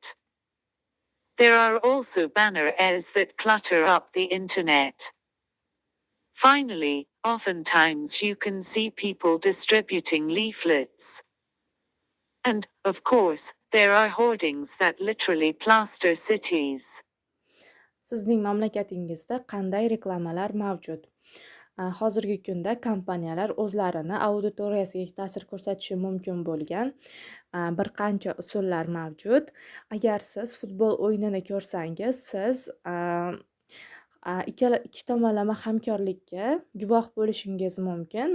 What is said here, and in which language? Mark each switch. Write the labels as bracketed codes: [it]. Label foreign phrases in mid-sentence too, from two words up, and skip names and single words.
[en] There are also banner ads that clutter up the internet. Finally, oftentimes you can see people distributing leaflets. And, of course, there are hoardings that literally plaster cities. [uz] Sizning mamlakatingizda qanday reklamalar mavjud? Hozirgi kunda kompaniyalar o'zlarini auditoriyasiga ta'sir ko'rsatishi mumkin bo'lgan bir qancha usullar mavjud. Agar siz futbol o'yinini ko'rsangiz, siz ikki tomonlama hamkorlikka guvoh bo'lishingiz mumkin.